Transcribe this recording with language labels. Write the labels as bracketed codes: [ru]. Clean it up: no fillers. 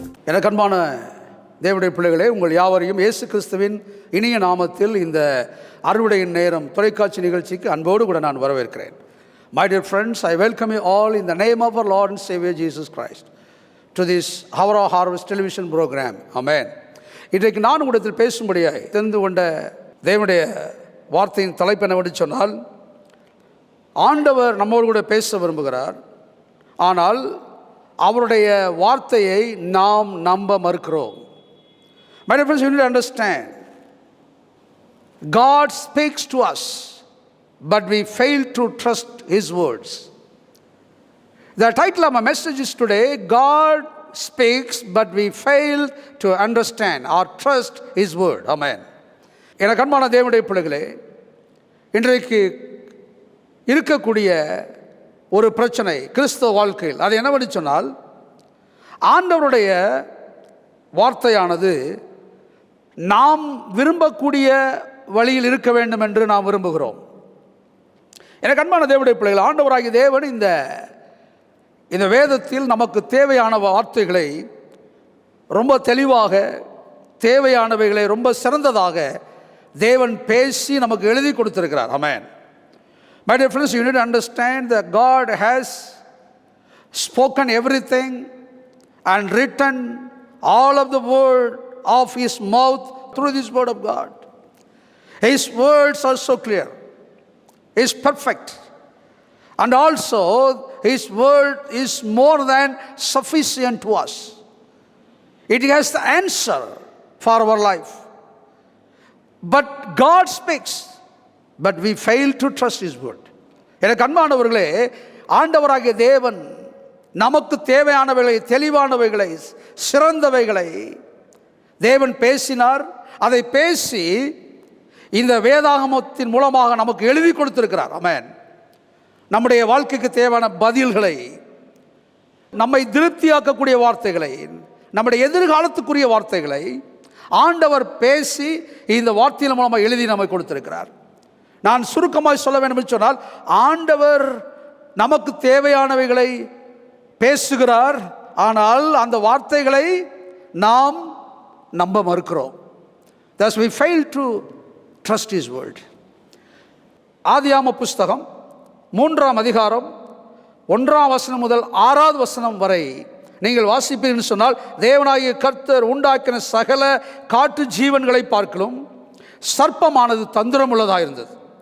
[ta] எனக்கு அன்பான தேவனுடைய பிள்ளைகளே, உங்கள் யாவரையும் இயேசு கிறிஸ்துவின் இனிய நாமத்தில் இந்த அறுவடையின் நேரம் தொலைக்காட்சி நிகழ்ச்சிக்கு அன்போடு கூட நான் வரவேற்கிறேன். [en] My dear friends, I welcome you all in the name of our Lord and Savior Jesus Christ to this Hour of Harvest television program. Amen. [ta] இன்றைக்கு நான் உங்களிடத்தில் பேசும்படியாய் தெரிந்து கொண்ட தேவனுடைய வார்த்தையின் தலைப்பு என்னவென்று சொன்னால், ஆண்டவர் நம்மோடு கூட பேச விரும்புகிறார், ஆனால் அவருடைய வார்த்தையை நாம் நம்ப மறுக்கிறோம். [en] My dear friends, you need to understand, God speaks to us, but we fail to trust His words. The title of my message is today, God speaks, but we fail to understand or trust His word. Amen. [ta] எனக்கு அன்பான தேவனுடைய பிள்ளைகளே, இன்றைக்கு இருக்கக்கூடிய ஒரு பிரச்சனை கிறிஸ்தவ வாழ்க்கையில், அது என்னவென்று சொன்னால், ஆண்டவருடைய வார்த்தையானது நாம் விரும்பக்கூடிய வழியில் இருக்க வேண்டும் என்று நாம் விரும்புகிறோம். எனக்கு அன்பான தேவனுடைய பிள்ளைகள், ஆண்டவராகிய தேவன் இந்த வேதத்தில் நமக்கு தேவையான வார்த்தைகளை ரொம்ப தெளிவாக, தேவையானவைகளை ரொம்ப சிறந்ததாக தேவன் பேசி நமக்கு எழுதி கொடுத்திருக்கிறார். ஆமென். [en] My dear friends, you need to understand that God has spoken everything and written all of the word of His mouth through this word of God. His words are so clear. He is perfect. And also, His word is more than sufficient to us. It has the answer for our life. But God speaks, but we fail to trust His word. [ta] எனக்கு அன்பானவர்களே, ஆண்டவராகிய தேவன் நமக்கு தேவையானவைகளை, தெளிவானவைகளை, சிறந்தவைகளை தேவன் பேசினார். அதை பேசி இந்த வேதாகமத்தின் மூலமாக நமக்கு எழுதி கொடுத்திருக்கிறார். ஆமென். நம்முடைய வாழ்க்கைக்கு தேவையான பதில்களை, நம்மை திருப்தியாக்கக்கூடிய வார்த்தைகளை, நம்முடைய எதிர்காலத்துக்குரிய வார்த்தைகளை ஆண்டவர் பேசி இந்த வார்த்தையின் மூலமாக எழுதி நமக்கு கொடுத்திருக்கிறார். நான் சுருக்கமாக சொல்ல வேண்டும் என்று சொன்னால், ஆண்டவர் நமக்கு தேவையானவைகளை பேசுகிறார், ஆனால் அந்த வார்த்தைகளை நாம் நம்ப மறுக்கிறோம். [en] Thus we fail to trust His word. [ta] ஆதியாகம புஸ்தகம் 3ஆம் அதிகாரம் 1ஆம் வசனம் முதல் 6ஆவது வசனம் வரை நீங்கள் வாசிப்பீர்கள் சொன்னால், தேவனாகிய கர்த்தர் உண்டாக்கின சகல காட்டு ஜீவன்களை பார்க்கலும் சர்ப்பமானது தந்திரமுள்ளதாக இருந்தது.